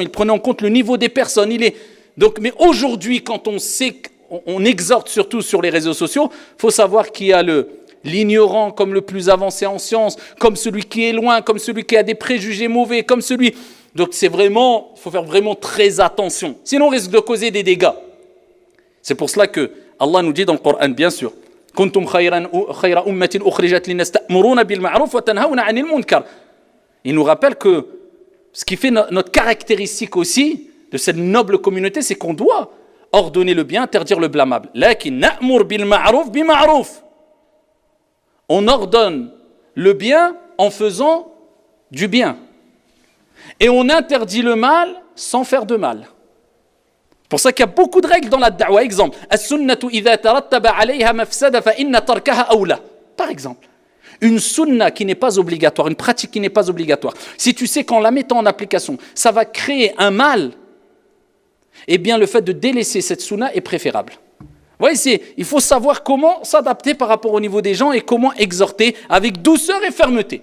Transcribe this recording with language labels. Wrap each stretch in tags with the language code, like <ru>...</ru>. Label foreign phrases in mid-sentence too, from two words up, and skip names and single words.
<fr>Il prenait en compte le niveau des personnes. Donc, mais aujourd'hui, quand on sait on exhorte surtout sur les réseaux sociaux, il faut savoir qu'il y a l'ignorant comme le plus avancé en sciences, comme celui qui est loin, comme celui qui a des préjugés mauvais, comme celui... Donc il faut faire vraiment très attention. Sinon on risque de causer des dégâts. C'est pour cela que Allah nous dit dans le Coran, bien sûr, «</fr> <ar>كنتم خير أمة أخرجت للناس تأمرون بالمعروف وتنهون عن المنكر</ar> <fr>» Il nous rappelle que ce qui fait notre caractéristique aussi de cette noble communauté, c'est qu'on doit ordonner le bien, interdire le blâmable.</fr> <ar>لكن نأمر بالمعروف بالمعروف.</ar> <fr>On ordonne le bien en faisant du bien. Et on interdit le mal sans faire de mal. Pour ça qu'il y a beaucoup de règles dans la da'wa. Exemple,</fr> <ar>السنة إذا ترتب عليها مفسدة فإن تركها أولى.</ar> <fr>Par exemple, une sunna qui n'est pas obligatoire, une pratique qui n'est pas obligatoire. Si tu sais qu'en la mettant en application, ça va créer un mal, eh bien le fait de délaisser cette sunna est préférable. Vous voyez, il faut savoir comment s'adapter par rapport au niveau des gens et comment exhorter avec douceur et fermeté.</fr>